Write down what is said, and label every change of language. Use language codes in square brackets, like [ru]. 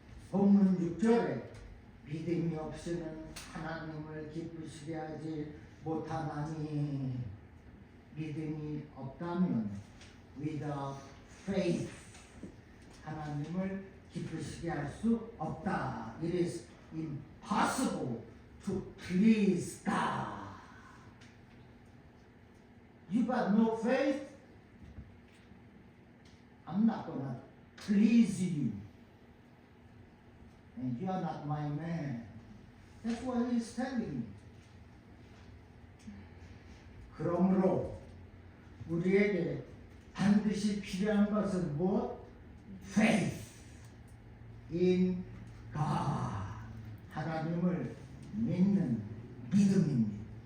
[ko] 본문 6절에 믿음이 없이는 하나님을 기쁘시게 하지 못하나니, 믿음이 없다면 [en] without faith [ko] 하나님을 기쁘시게 할 수 없다. [en] It is impossible to please God. You got no faith, I'm not gonna please you. And you are not my man. That's what he's telling me. [ko] 그러므로 우리에게 반드시 필요한 것은 무엇? Faith. [en] in God. [ko] 하나님을 믿는 믿음입니다.